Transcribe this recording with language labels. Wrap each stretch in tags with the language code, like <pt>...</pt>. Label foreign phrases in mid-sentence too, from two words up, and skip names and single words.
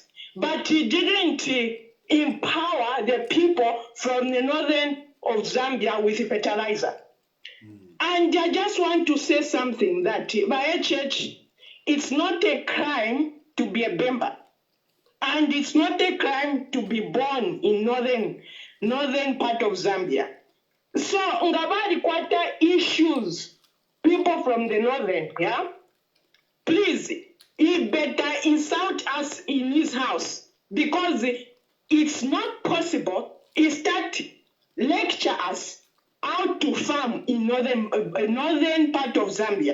<en>But he didn't empower the people from the northern of Zambia with fertilizer. And I just want to say something that by HH, it's not a crime to be a Bemba. And it's not a crime to be born in northern part of Zambia. So,</en> <bem>ngabadi kwata</bem> <en>issues, people from the northern, yeah? Please, he better insult us in his house because it's not possible he start lecture us how to farm in northern part of Zambia.</en>